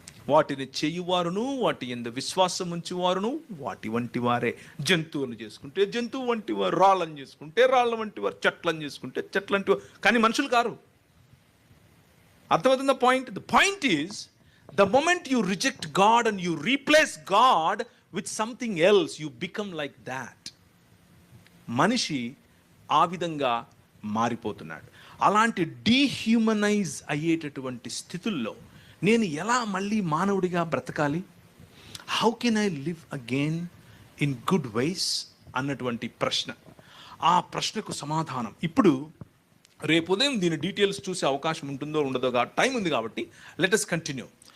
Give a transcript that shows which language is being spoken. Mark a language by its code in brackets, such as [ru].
[te] వాటిని చేయువారును, వాటి యందు విశ్వాసం ఉంచువారును వాటి వంటి వారే. జంతువులను చేసుకుంటే జంతువు వంటి వారు, రాళ్ళని చేసుకుంటే రాళ్ళ వంటి వారు, చెట్లను చేసుకుంటే చెట్ల వంటి వారు, కానీ మనుషులు కారు. అర్థమవుతుందా point? [en] The point is, the moment you reject God and you replace God with something else, you become like that. [te] మనిషి ఆ విధంగా మారిపోతున్నాడు. అలాంటి డీహ్యూమనైజ్ అయ్యేటటువంటి స్థితుల్లో నేను ఎలా మళ్ళీ మానవుడిగా బ్రతకాలి? [en] how can I live again in good ways [te] అన్నటువంటి ప్రశ్న. ఆ ప్రశ్నకు సమాధానం ఇప్పుడు రేపు ఉదయం దీని డీటెయిల్స్ చూసే అవకాశం ఉంటుందో ఉండదో, టైం ఉంది కాబట్టి [en] Let us continue.